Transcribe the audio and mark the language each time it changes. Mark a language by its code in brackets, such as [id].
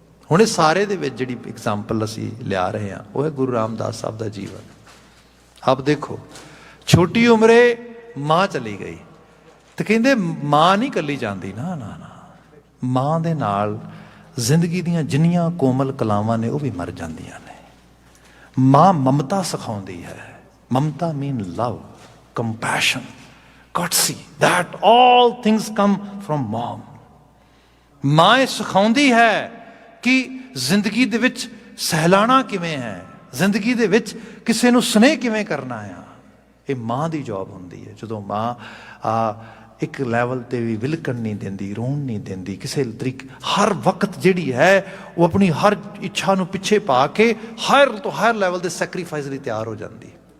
[pa] ਹੁਣ ਇਹ ਸਾਰੇ ਦੇ ਵਿੱਚ ਜਿਹੜੀ ਐਗਜ਼ਾਮਪਲ ਅਸੀਂ ਲਿਆ ਰਹੇ ਹਾਂ ਉਹ ਹੈ ਗੁਰੂ ਰਾਮਦਾਸ ਸਾਹਿਬ ਦਾ ਜੀਵਨ। ਆਪ ਦੇਖੋ, ਛੋਟੀ ਉਮਰੇ ਮਾਂ ਚਲੀ ਗਈ ਤੇ ਕਹਿੰਦੇ ਮਾਂ ਨਹੀਂ ਇਕੱਲੀ ਜਾਂਦੀ, ਨਾ, ਮਾਂ ਦੇ ਨਾਲ ਜ਼ਿੰਦਗੀ ਦੀਆਂ ਜਿੰਨੀਆਂ ਕੋਮਲ ਕਲਾਵਾਂ ਨੇ ਉਹ ਵੀ ਮਰ ਜਾਂਦੀਆਂ ਨੇ। ਮਾਂ ਮਮਤਾ ਸਿਖਾਉਂਦੀ ਹੈ। [en] ਮਮਤਾ mean love, compassion, courtesy, that all things come from mom। [pa] ਮਾਂ ਇਹ ਸਿਖਾਉਂਦੀ ਹੈ ਕਿ ਜ਼ਿੰਦਗੀ ਦੇ ਵਿੱਚ ਸਹਿਲਾਣਾ ਕਿਵੇਂ ਹੈ, ਜ਼ਿੰਦਗੀ ਦੇ ਵਿੱਚ ਕਿਸੇ ਨੂੰ ਸਨੇਹ ਕਿਵੇਂ ਕਰਨਾ ਆ। ਇਹ ਮਾਂ ਦੀ ਜੌਬ ਹੁੰਦੀ ਹੈ। ਜਦੋਂ ਮਾਂ ਇੱਕ ਲੈਵਲ 'ਤੇ ਵੀ ਵਿਲਕਣ ਨਹੀਂ ਦਿੰਦੀ, ਰੋਣ ਨਹੀਂ ਦਿੰਦੀ, ਕਿਸੇ ਤਰੀਕੇ ਹਰ ਵਕਤ ਜਿਹੜੀ ਹੈ ਉਹ ਆਪਣੀ ਹਰ ਇੱਛਾ ਨੂੰ ਪਿੱਛੇ ਪਾ ਕੇ ਹਾਇਰ ਤੋਂ ਹਾਇਰ ਲੈਵਲ ਦੇ ਸੈਕਰੀਫਾਈਸ ਲਈ ਤਿਆਰ ਹੋ ਜਾਂਦੀ।